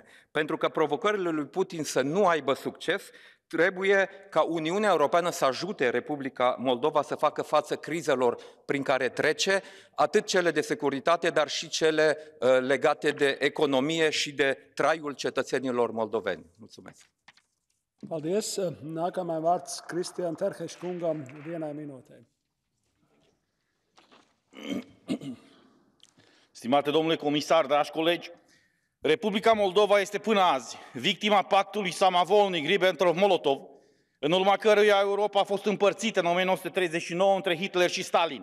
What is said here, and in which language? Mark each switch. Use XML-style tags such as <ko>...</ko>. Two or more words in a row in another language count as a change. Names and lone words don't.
<ro>Pentru că provocările lui Putin să nu aibă succes, trebuie ca Uniunea Europeană să ajute Republica Moldova să facă față crizelor prin care trece, atât cele de securitate, dar și cele legate de economie și de traiul cetățenilor moldoveni. Mulțumesc!</ro> <lv>Paldies. Nākamais vārds Kristian Terheš kungam, 1 minūtē.</lv> <ro>Stimate domnule comisar, dragi colegi, Republica Moldova este până azi victima pactului Samavolnik-Ribbentrop-Molotov, în urma căruia Europa a fost împărțită în 1939 între Hitler și Stalin.</ro>